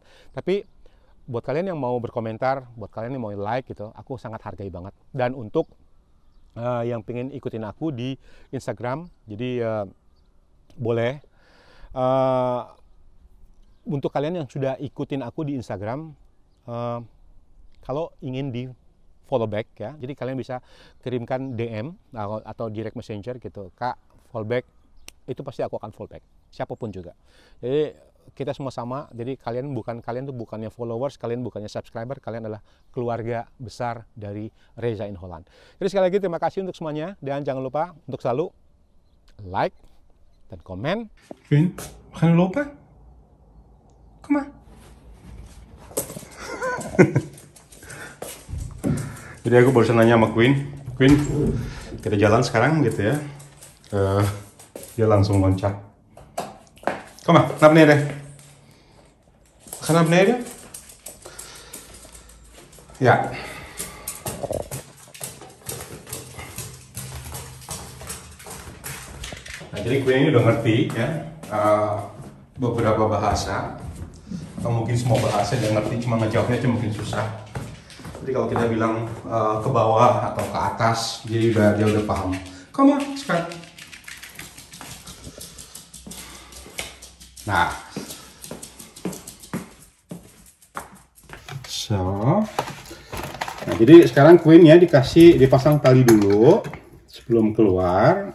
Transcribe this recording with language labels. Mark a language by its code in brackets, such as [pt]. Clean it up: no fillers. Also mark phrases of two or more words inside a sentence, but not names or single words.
[id] Tapi buat kalian yang mau berkomentar, buat kalian yang mau like gitu, aku sangat hargai banget. Dan untuk yang pengen ikutin aku di Instagram, jadi boleh. Untuk kalian yang sudah ikutin aku di Instagram, kalau ingin di [en] follow back [id] ya, jadi kalian bisa kirimkan DM atau [en] direct messenger [id] gitu, Kak [en] follow back, [id] itu pasti aku akan [en] follow back, [id] siapapun juga. Jadi kita semua sama, jadi kalian tuh bukannya followers, kalian bukannya subscriber, kalian adalah keluarga besar dari Reza in Holland. Jadi sekali lagi terima kasih untuk semuanya, dan jangan lupa untuk selalu like dan komen. [nl] Quinn, we gaan nu lopen? Kom maar. [id] Jadi aku barusan nanya sama Queen, kita jalan sekarang gitu ya. Dia langsung loncat. [nl] Kom maar, naar beneden. Ga naar beneden. [id] Ya. Nah, jadi Queen ini udah ngerti ya beberapa bahasa, atau mungkin semua bahasa dia ngerti, cuma ngejawabnya aja mungkin susah. Jadi kalau kita bilang ke bawah atau ke atas, jadi dia udah paham. [en] Come on, [id] sekarang. Nah, nah jadi sekarang Queen ya dipasang tali dulu sebelum keluar.